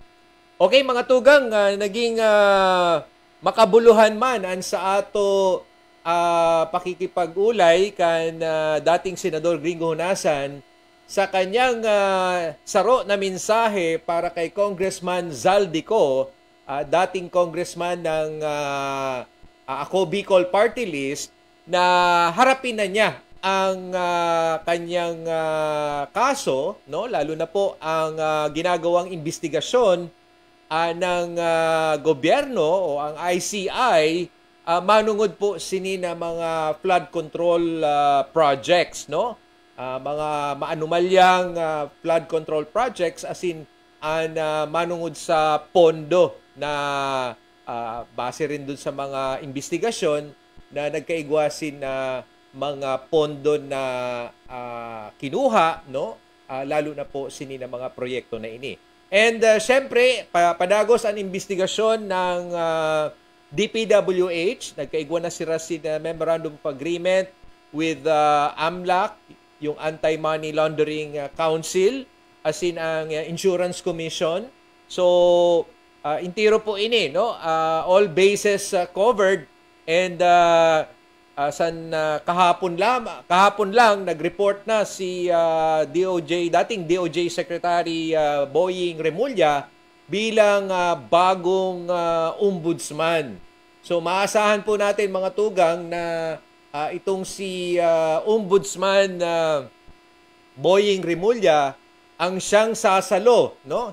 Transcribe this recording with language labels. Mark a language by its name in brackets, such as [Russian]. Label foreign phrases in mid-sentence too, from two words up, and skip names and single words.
[Bikol] Okay, mga tugang, naging makabuluhan man sa ato pakikipag-ulay kan dating Senador Gringo Honasan [Filipino] sa kanyang saro na mensahe para kay Congressman Zaldico, dating congressman ng Ako Bicol Party List, na harapin na niya ang kanyang kaso, no, lalo na po ang ginagawang investigasyon ng gobyerno o ang ICI manungod po sini na mga [English] flood control projects, [Filipino] no? Mga maanumalyang [English] flood control projects [Filipino] manungod sa pondo na base rin dun sa mga investigasyon na nagkaigwasin na mga pondo na kinuha, no? [Bikol] Lalo na po sini na mga proyekto na ini. And syempre, padagos ang investigasyon ng DPWH, nagkaigwa na sila Memorandum of Agreement with AMLAC, yung Anti-Money Laundering Council, ang Insurance Commission. So, intiro po ini, [Filipino] no? [English] All bases covered, [Filipino] and kahapon lang nag-report na si dating DOJ Secretary Boying Remulla bilang bagong ombudsman. So maasahan po natin, mga tugang, na itong si Ombudsman Boying Remulla ang siyang sasalo, no?